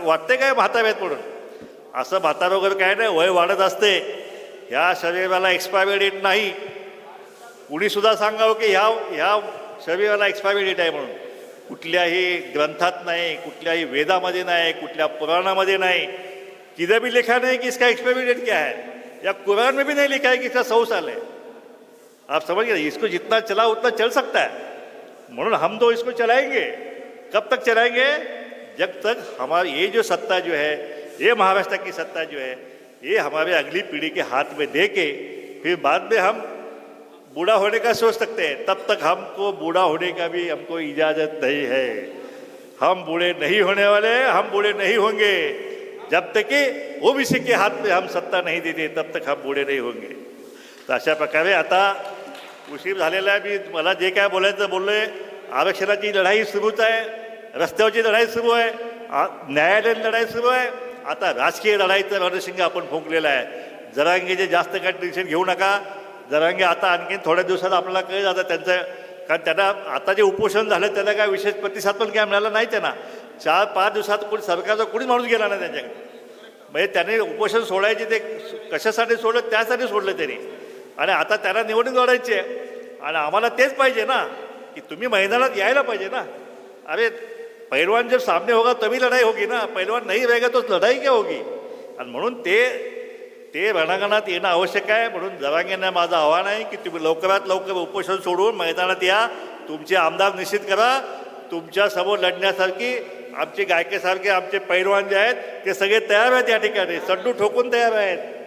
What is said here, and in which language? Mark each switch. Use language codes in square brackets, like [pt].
[mr] वाटते काय म्हातारे आहेत म्हणून? असं म्हातारा वगैरे काय नाही, वय वाढत असते. ह्या शरीराला एक्सपायरी डेट नाही. कुणीसुद्धा सांगावं की ह्या शरीराला एक्सपायरी डेट आहे म्हणून. कुठल्याही ग्रंथात नाही, कुठल्याही वेदामध्ये नाही, कुठल्या पुराणामध्ये नाही. [hi] किधर भी लिखा नहीं कि इसका एक्सपायरी डेट क्या है, या कुरान में भी नहीं लिखा है कि इसका 100 साल है. आप समझ गए? इसको जितना चला उतना चल सकता है. म्हणून हम तो इसको चलाएंगे. कब तक चलाएंगे? जब तक हमारी ये जो सत्ता जो है, ये महाराष्ट्र की सत्ता जो है, ये हमारे अगली पीढ़ी के हाथ में दे के फिर बाद में हम बूढ़ा होने का सोच सकते हैं. तब तक हमको बूढ़ा होने का भी हमको इजाज़त नहीं है. हम बूढ़े नहीं होने वाले, हम बूढ़े नहीं होंगे. जब तक कि ओबीसी के हाथ में हम सत्ता नहीं देते तब तक हम बूढ़े नहीं होंगे. [mr] तर अशा प्रकारे आता उशीर झालेला आहे. मी मला जे काय बोलायचं बोललोय. आरक्षणाची लढाई सुरूच आहे, रस्त्यावरची लढाई सुरू आहे, न्यायालयीन लढाई सुरू आहे. आता राजकीय लढाईचं रणशिंग आपण फुंकलेलं आहे. जरांगेचे जास्त काय टेन्शन घेऊ नका. जरांगे आता आणखीन थोड्या दिवसात आपल्याला कळलं जातं त्यांचं, कारण त्यांना आता जे उपोषण झालं त्याला काय विशेष प्रतिसाद पण काय मिळाला नाही. त्यांना 4-5 दिवसात कोणी सरकारचा कोणी माणूस गेला नाही त्यांच्याकडे. म्हणजे त्याने उपोषण सोडायचे ते कशासाठी सोडलं, त्यासाठी सोडलं त्यांनी. आणि आता त्यांना निवडणूक लढायची आहे आणि आम्हाला तेच पाहिजे ना की तुम्ही मैदानात यायला पाहिजे ना. [hi] अरे पहलवान जब सामने होगा तभी लढाई होगी ना, पहलवान नहीं रहेगा तो लढाई क्या होगी. [mr] आणि म्हणून ते रणांगणात येणं आवश्यक आहे. म्हणून जरांगेंना माझं आव्हान आहे की तुम्ही लवकरात लवकर उपोषण सोडून मैदानात या, तुमचे आमदार निश्चित करा. तुमच्यासमोर लढण्यासारखी आमचे गायकेसारखे आमचे पैलवान जे आहेत ते सगळे तयार आहेत या ठिकाणी, सड्डू ठोकून तयार आहेत.